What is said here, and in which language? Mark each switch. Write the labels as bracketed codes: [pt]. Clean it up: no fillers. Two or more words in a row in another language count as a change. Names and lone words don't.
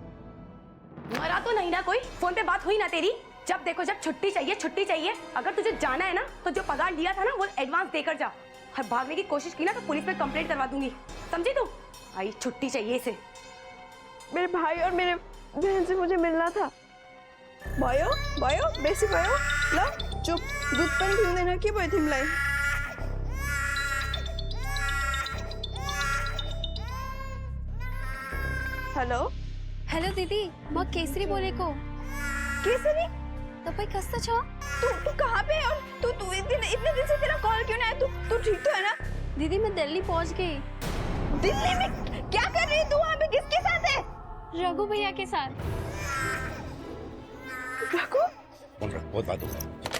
[hi] मरा तो नहीं ना कोई? फोन पे बात हुई ना तेरी? जब देखो जब छुट्टी चाहिए छुट्टी चाहिए। अगर तुझे जाना है ना तो जो पगार लिया था ना वो एडवांस देकर जा। और भागने की कोशिश की ना तो पुलिस में कंप्लेंट करवा दूंगी, समझी तू? आई छुट्टी चाहिए इसे। मेरे भाई और मेरे बहन से मुझे मिलना था। [ne] भयो भयो बेसी भयो ल चुप, दूध पनि पिउँदैन के भयो तिमीलाई? हेलो हेलो दिदी, म केसरी बोलेको। केसरी? तपाईँ कस्तो छ? [hi] तू कहाँ पे है? और तू इतने दिन से तेरा कॉल क्यों नहीं आया? तू ठीक तो है ना? दीदी मैं दिल्ली पहुंच गई। दिल्ली में क्या कर रही है तू? वहाँ पे किसके साथ है? रघु भैया के साथ। रघु? बहुत बात हो गई।